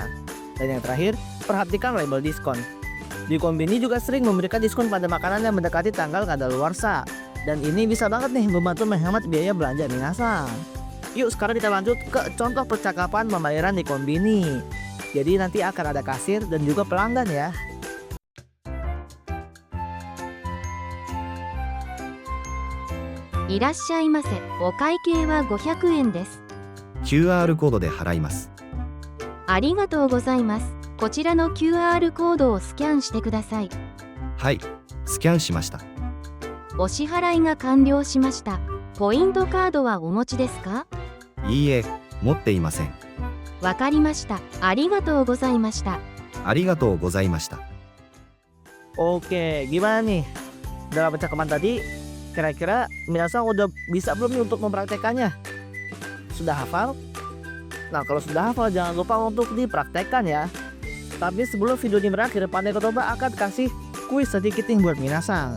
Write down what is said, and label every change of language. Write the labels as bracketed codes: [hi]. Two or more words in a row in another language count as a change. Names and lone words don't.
[id] Dan yang terakhir, perhatikan label diskon. Di konbini juga sering memberikan diskon pada makanan yang mendekati tanggal kadaluarsa. Dan ini bisa banget nih membantu menghemat biaya belanja minasang. Yuk sekarang kita lanjut ke contoh percakapan pembayaran di konbini. Jadi nanti akan ada kasir dan juga pelanggan ya. [ja] いらっしゃいませ、お会計は 500円です。 QR コードで払います。ありがとうございます。こちらの QR コードをスキャンしてください。はい、スキャンしました。お支払いが完了しました。ポイントカードはお持ちですか？いいえ、持っていません。わかりました。ありがとうございました。ありがとうございました。 [id] Oke, gimana nih? Dalam percakapan tadi, kira-kira minasang udah bisa belum nih untuk mempraktekannya? Sudah hafal? Nah, kalau sudah hafal jangan lupa untuk dipraktekkan ya. Tapi sebelum video ini berakhir, Pandai Kotoba akan kasih kuis sedikit nih buat minasang.